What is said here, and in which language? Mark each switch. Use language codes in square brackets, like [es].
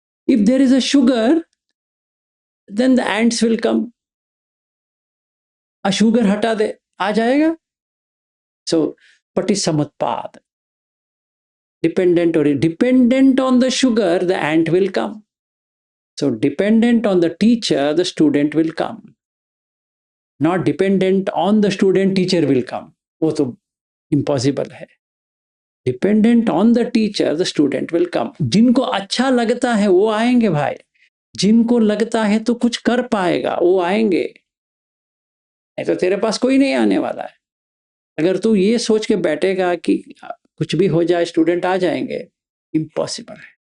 [en] If there is a sugar, then the ants will come. [hi] a sugar हटा दे, आ जाएगा। [en] So patisamutpad, dependent on the sugar, the ant will come. So dependent on the teacher, the student will come. Not dependent on the student, teacher will come. [hi] वो तो impossible है। [en] Dependent on the teacher, the student will come. [hi] जिनको अच्छा लगता है वो आएंगे भाई। जिनको लगता है तो कुछ कर पाएगा वो आएंगे, नहीं तो तेरे पास कोई नहीं आने वाला है। अगर तू ये सोच के बैठेगा कि कुछ भी हो जाए स्टूडेंट आ जाएंगे, इम्पॉसिबल है।